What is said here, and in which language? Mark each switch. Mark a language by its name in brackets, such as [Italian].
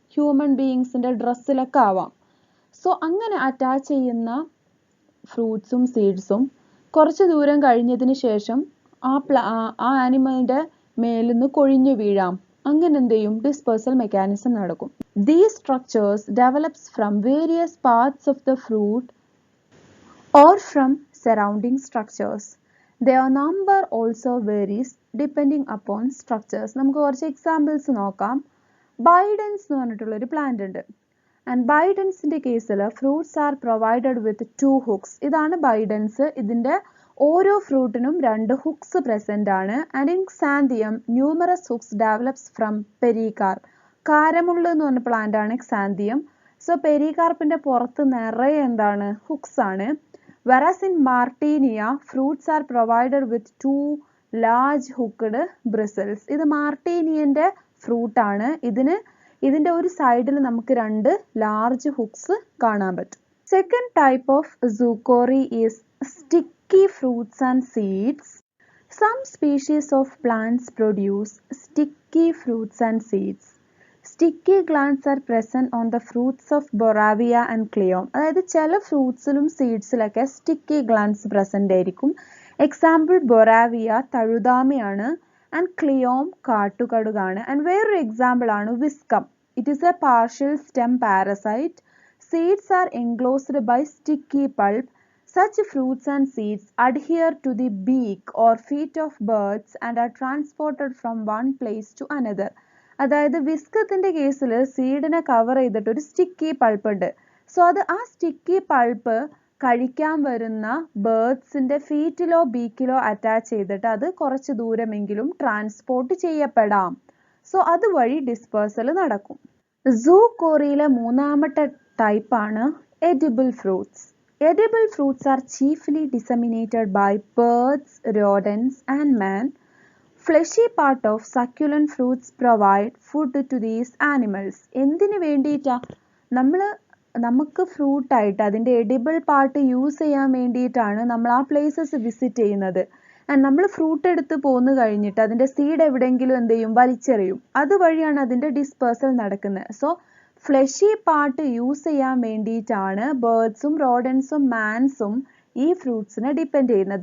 [Malayalam] Human ബീയിങ്സിൻ്റെ ഡ്രസ്സിലൊക്കെ ആവാം. So അങ്ങനെ attach ചെയ്യുന്ന ഫ്രൂട്ട്സും സീഡ്സും കുറച്ച് ദൂരം കഴിഞ്ഞതിന് ശേഷം ആ ആനിമലിൻ്റെ മേലിൽ നിന്ന് കൊഴിഞ്ഞു വീഴാം. അങ്ങനെ എന്ത് ചെയ്യും, ഡിസ്പേഴ്സൽ മെക്കാനിസം നടക്കും. [English] These structures develops from various parts of the fruit or from surrounding structures. Their number also varies depending upon structures. [Malayalam] നമുക്ക് കുറച്ച് എക്സാമ്പിൾസ് നോക്കാം. ബൈഡൻസ് എന്ന് പറഞ്ഞിട്ടുള്ളൊരു പ്ലാന്റ് ഉണ്ട്. ആൻഡ് ബൈഡൻസിൻ്റെ കേസിൽ fruits are provided with 2 hooks. ഇതാണ് ബൈഡൻസ്. ഇതിൻ്റെ ഓരോ ഫ്രൂട്ടിനും 2 ഹുക്സ് പ്രസന്റ് ആണ്. [English] And in Xanthium numerous hooks develops from pericarp. [Malayalam] കാരമുള്ള എന്ന് പറഞ്ഞ പ്ലാന്റ് ആണ് ക്സാന്തിയം. സോ പെരികാർപ്പിന്റെ പുറത്ത് നിറയെ എന്താണ്, ഹുക്സ് ആണ്. [English] Whereas in Martynia fruits are provided with 2 large hooked bristles. [Malayalam] ഇത് മാർട്ടീനിയന്റെ ഫ്രൂട്ട് ആണ്. ഇതിന്റെ ഒരു സൈഡിൽ നമുക്ക് 2 ലാർജ് ഹുക്സ് കാണാൻ പറ്റും. [English] Second type of zoochory is sticky fruits and seeds. Some species of plants produce sticky fruits and seeds. Sticky glands are present on the fruits of Boravia and Cleome. [Malayalam] അതായത് ചില ഫ്രൂട്ട്സിലും സീഡ്സിലൊക്കെ sticky glance present ആയിരിക്കും. Example ബൊറാവിയ തഴുതാമയാണ് and ക്ലിയോം കാട്ടുകടുകാണ്. [English] And വേറൊരു example ആണ് Viscum. It is a partial stem parasite. Seeds are enclosed by sticky pulp. Such fruits and seeds adhere to the beak or feet of birds and are transported from one place to another. [Malayalam] അതായത് വിസ്കത്തിന്റെ കേസിൽ സീഡിനെ cover ചെയ്തിട്ട് ഒരു sticky pulp ഉണ്ട്. So അത് ആ sticky pulp കഴിക്കാൻ വരുന്ന ബേർഡ്സിന്റെ ഫീറ്റിലോ ബീക്കിലോ attach ചെയ്തിട്ട് അത് കുറച്ച് ദൂരമെങ്കിലും ട്രാൻസ്പോർട്ട് ചെയ്യപ്പെടാം. സോ അതുവഴി ഡിസ്പേഴ്സൽ നടക്കും. സൂകോറിയിലെ മൂന്നാമത്തെ type ആണ് edible fruits. [English] Edible fruits are chiefly disseminated by birds, rodents and man. Fleshy part of succulent fruits provide food to these animals. [Malayalam] എന്തിനു വേണ്ടിയിട്ടാ? നമുക്ക് ഫ്രൂട്ട് ആയിട്ട് അതിൻ്റെ എഡിബിൾ പാർട്ട് യൂസ് ചെയ്യാൻ വേണ്ടിയിട്ടാണ് നമ്മൾ ആ പ്ലേസസ് വിസിറ്റ് ചെയ്യുന്നത്. ആൻഡ് നമ്മൾ ഫ്രൂട്ട് എടുത്ത് പോന്നു കഴിഞ്ഞിട്ട് അതിൻ്റെ സീഡ് എവിടെയെങ്കിലും എന്ത് ചെയ്യും? വലിച്ചെറിയും. അതുവഴിയാണ് അതിൻ്റെ ഡിസ്പേഴ്സൽ നടക്കുന്നത്. സോ ഫ്ലഷി പാർട്ട് യൂസ് ചെയ്യാൻ വേണ്ടിയിട്ടാണ് ബേർഡ്സും റോഡൻസും മാൻസും ഈ ഫ്രൂട്ട്സിനെ ഡിപ്പെൻഡ് ചെയ്യുന്നത്.